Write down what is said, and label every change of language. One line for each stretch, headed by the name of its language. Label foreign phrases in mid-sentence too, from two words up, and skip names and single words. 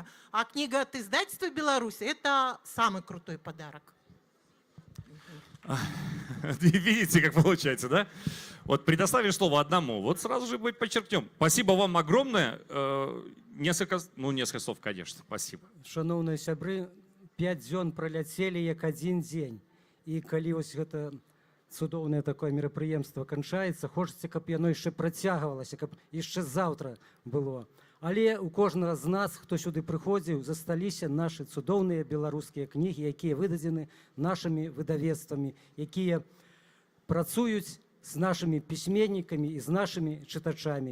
Russian: А книга от издательства «Беларусь» – это самый крутой подарок. Видите, как получается, да? Вот предоставим слово одному, вот сразу же подчеркнем. Спасибо вам огромное. Несколько слов, конечно. Спасибо.
Belarusian: Шановные сябры, 5 дзён проляцелі як один день. І калі ось гэта цудоўнае такое мерапрыемства канчаецца, хочацца, каб яно яшчэ працягвалася, каб яшчэ заўтра было. Але у кожнага з нас, хто сюды прыходзіў, засталіся нашы цудоўныя беларускія кнігі, якія выдадзены нашымі выдавецтвамі, якія працуюць з нашымі пісьменнікамі і з нашымі чытачамі.